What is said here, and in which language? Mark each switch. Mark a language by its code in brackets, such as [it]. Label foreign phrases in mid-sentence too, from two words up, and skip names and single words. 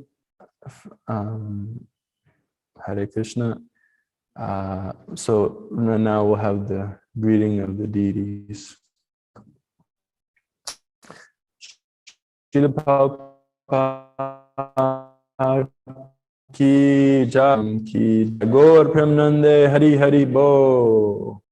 [en] Hare Krishna. So now we'll have the greeting of the deities. [bn] শ্রীল প্রভুপাদ কি জয়, কি গৌর প্রেমানন্দে হরি হরি বো.